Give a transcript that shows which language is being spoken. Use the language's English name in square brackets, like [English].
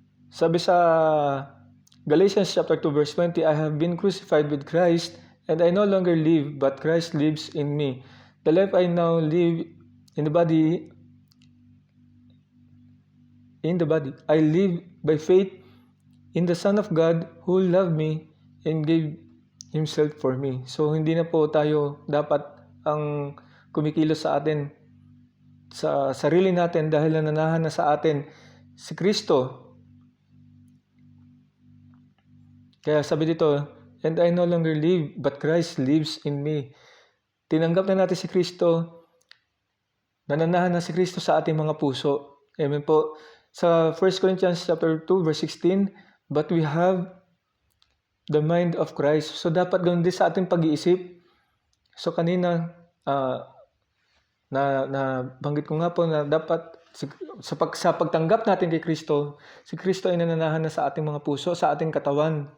[Filipino] Sabi sa [English] Galatians chapter 2 verse 20, I have been crucified with Christ, and I no longer live, but Christ lives in me. The life I now live in the body, I live by faith in the Son of God who loved me and gave Himself for me. [Filipino] So, hindi na po tayo dapat ang kumikilos sa atin, sa sarili natin, dahil nananahan na sa atin si Kristo. Kaya sabi dito, [English] and I no longer live, but Christ lives in me. [Filipino] Tinanggap na natin si Kristo, nananahan na si Kristo sa ating mga puso. Amen po. [English] Sa 1 Corinthians chapter 2 verse 16, but we have the mind of Christ. [Filipino] So dapat ganoon din sa ating pag-iisip. So kanina, na banggit ko nga po na dapat sa pagtanggap natin kay Kristo, si Kristo ay nananahan na sa ating mga puso, sa ating katawan.